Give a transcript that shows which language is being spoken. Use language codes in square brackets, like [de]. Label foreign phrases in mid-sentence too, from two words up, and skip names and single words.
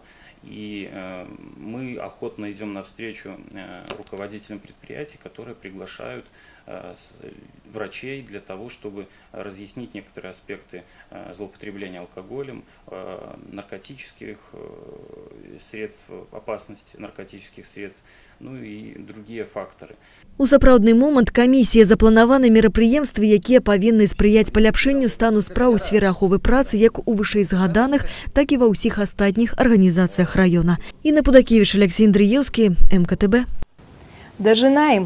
[ru] И мы охотно идем навстречу руководителям предприятий, которые приглашают врачей для того, чтобы разъяснить некоторые аспекты злоупотребления алкоголем, наркотических средств, опасности наркотических средств, ну и другие факторы. [be] У сапраўдны момант камісія запланаваны мерапрыемствы, якія павінны спрыяць паляпшэнню стану спраў у сферы аховы працы як у вышэйзгаданых, так і ва ўсіх астатніх арганізацыях раёна. Інна Пудакевіч, Алексей Андрыеўскі, МКТБ. Дажынаем.